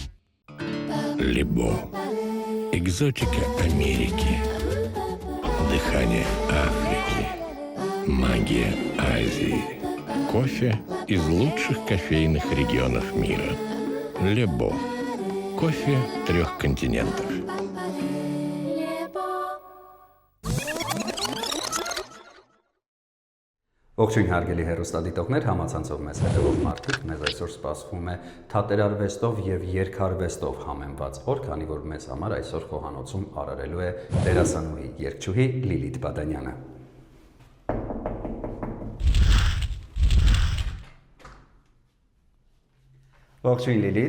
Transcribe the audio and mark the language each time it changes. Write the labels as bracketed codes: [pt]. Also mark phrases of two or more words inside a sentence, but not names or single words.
[ru] Лебо. Экзотика Америки. Дыхание Африки. Магия Азии. Кофе из лучших кофейных регионов мира. Лебо. Кофе 3 континентов. [hy] Ողջույն հարգելի հեռուստադիտողներ, համացանցով մեզ հետևող մարդիկ, մեզ այսօր սպասվում է թատերարվեստով եւ երգարվեստով համեմված օր, քանի որ մեզ համար այսօր խոհանոցում արարելու է դերասանուհի երգչուհի Լիլիթ Բադանյանը։ Ողջույն Լիլիթ։